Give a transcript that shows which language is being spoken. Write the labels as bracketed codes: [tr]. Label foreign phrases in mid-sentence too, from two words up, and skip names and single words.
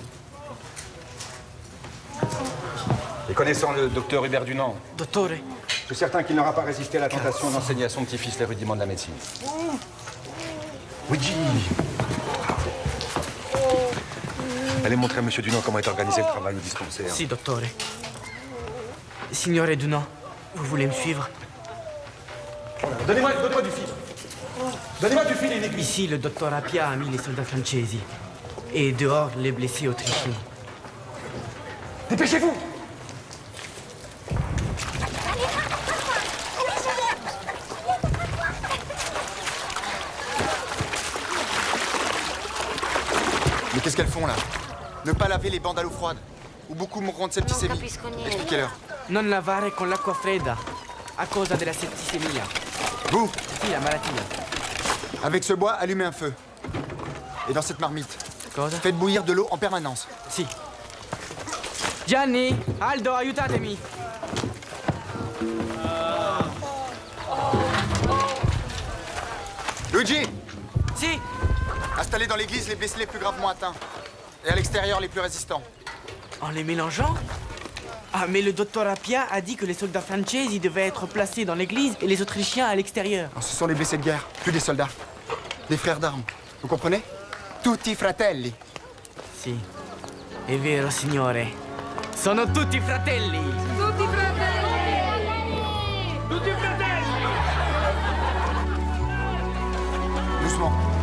[fr] Et connaissant le docteur Hubert Dunant, [it] Dottore. [fr] je suis certain qu'il n'aura pas résisté à la tentation d'enseigner à son petit-fils les rudiments de la médecine. Luigi! Allez montrer à Monsieur Dunant comment est organisé le travail au dispensaire. [it] Si, dottore. [fr] Signore Dunant, vous voulez me suivre? Donnez-moi du fil. Donnez-moi du fil, une Ici, le docteur Appia a mis les soldats francesi. Et dehors, les blessés autrichiens. Dépêchez-vous! Mais qu'est-ce qu'elles font là? Ne pas laver les bandes à l'eau froide. Ou beaucoup mourront de septicémie. Expliquez-leur. [it] Non lavare con l'acqua fredda, a causa della setticemia. [fr] Vous? [it] Si, la malattia. [fr] Avec ce bois, allumez un feu. Et dans cette marmite, [it] Cosa? [fr] faites bouillir de l'eau en permanence. [it] Si. Gianni, Aldo, aiutatemi. Luigi! Si. [fr] Installez dans l'église les blessés les plus gravement atteints. Et à l'extérieur les plus résistants. En les mélangeant? Ah, mais le docteur Appia a dit que les soldats francesi devaient être placés dans l'église et les Autrichiens à l'extérieur. Ce sont les blessés de guerre, plus des soldats. Des frères d'armes. Vous comprenez? [it] Tutti fratelli. Si. È vero, signore. Sono tutti fratelli. Tutti fratelli! Tutti fratelli! [fr] Doucement.